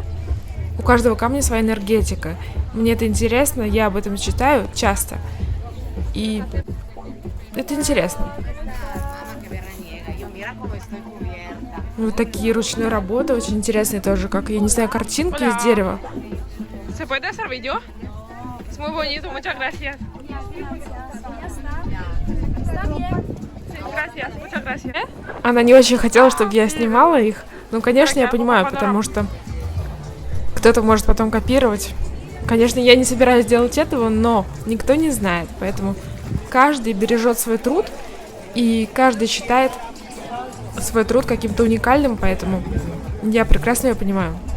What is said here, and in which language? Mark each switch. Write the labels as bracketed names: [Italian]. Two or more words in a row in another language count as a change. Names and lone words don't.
[Russian] У каждого камня своя энергетика. Мне это интересно, я об этом читаю часто. И это интересно. Вот такие ручные работы, очень интересные тоже, как, я не знаю, картинки из дерева. [Spanish] ¿Se puede hacer vídeo? Es muy bonito, muchas gracias. Gracias, muchas gracias. [Russian] Она не очень хотела, чтобы я снимала их. Конечно, я понимаю, потому что кто-то может потом копировать. Конечно, я не собираюсь делать этого, но никто не знает. Поэтому каждый бережет свой труд, и каждый считает свой труд каким-то уникальным, поэтому я прекрасно ее понимаю.